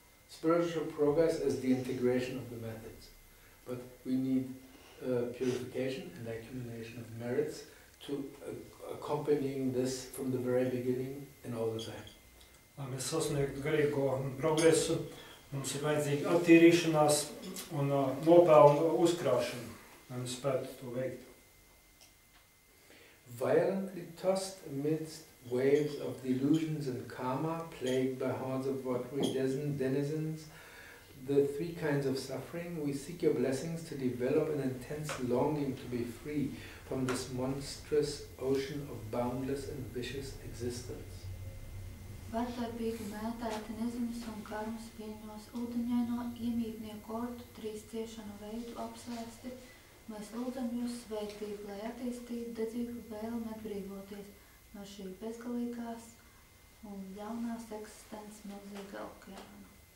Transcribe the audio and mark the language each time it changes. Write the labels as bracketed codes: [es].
[en] Spiritual progress is the integration of the methods, but we need purification and accumulation of merits to accompanying this from the very beginning and all the time. [lv] Lai mēs sasniegtu garīgo progresu, mums ir vajadzīga attīrīšanās un nopelnu uzkrāšana, lai mēs spētu to veikt. [en] Violently tossed amidst waves of delusions and karma, plagued by hordes of watery denizens, the three kinds of suffering, we seek your blessings to develop an intense longing to be free from this monstrous ocean of boundless and vicious existence. [lv] Vardarbīgi mētāti neziņas un karmas viļņos, ūdeņaino iemītnieku ordu trīs ciešanu veidu apsvēsti, mēs lūdzam jūs svētību, lai attīstītu dedzīgu vēlmi atbrīvoties no šī bezgalīgās un ļaunās eksistences milzīga okeāna.